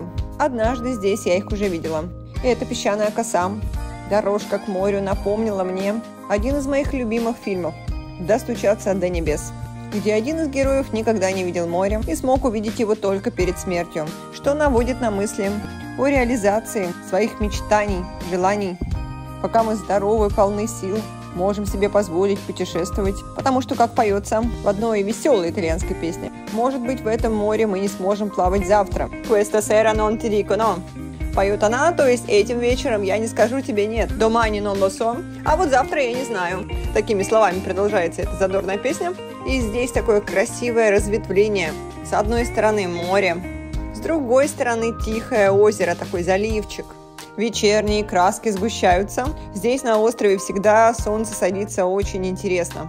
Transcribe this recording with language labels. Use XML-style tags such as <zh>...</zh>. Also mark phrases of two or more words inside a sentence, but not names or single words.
<ru>Однажды здесь я их уже видела. И эта песчаная коса, дорожка к морю напомнила мне один из моих любимых фильмов «Достучаться до небес», где один из героев никогда не видел моря и смог увидеть его только перед смертью, что наводит на мысли о реализации своих мечтаний, желаний. Пока мы здоровы, полны сил, можем себе позволить путешествовать, потому что, как поется в одной веселой итальянской песне, может быть, в этом море мы не сможем плавать завтра.</ru> <it>«Questa sera non ti dico no».</it> <ru>Поет она, то есть этим вечером я не скажу тебе нет.</ru> <it>«Domani non lo so»,</it> <ru>а вот завтра я не знаю. Такими словами продолжается эта задорная песня. И здесь такое красивое разветвление. С одной стороны море, с другой стороны тихое озеро, такой заливчик. Вечерние краски сгущаются. Здесь на острове всегда солнце садится очень интересно.</ru>